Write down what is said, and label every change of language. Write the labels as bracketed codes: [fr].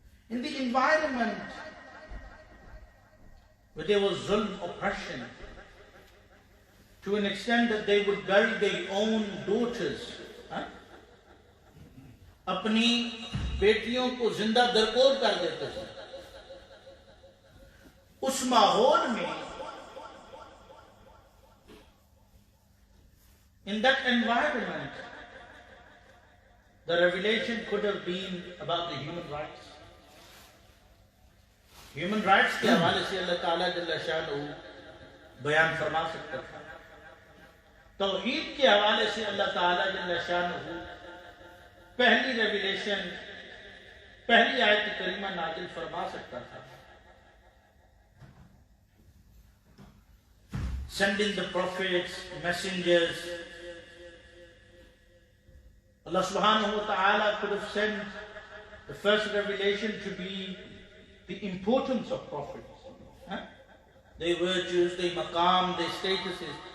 [en] In the environment where there was zulm, oppression, to an extent that they would bury their own daughters, [ur] اپنی بیٹیوں کو زندہ درکور کر دیتے تھے. اس ماحول میں, [en] in that environment, the revelation could have been about the human rights. [ur] Human rights کے حوالے سے اللہ تعالیٰ جل شانہ بیان فرما سکتا تھا. توحید کے حوالے سے اللہ تعالیٰ جل شانہ پہلی ریویلیشن, پہلی آیت کریمہ نازل فرما سکتا تھا. [en] Sending the prophets, messengers, Allah subhanahu wa ta'ala could have sent the first revelation to be the importance of prophets, their virtues, their maqam, their statuses.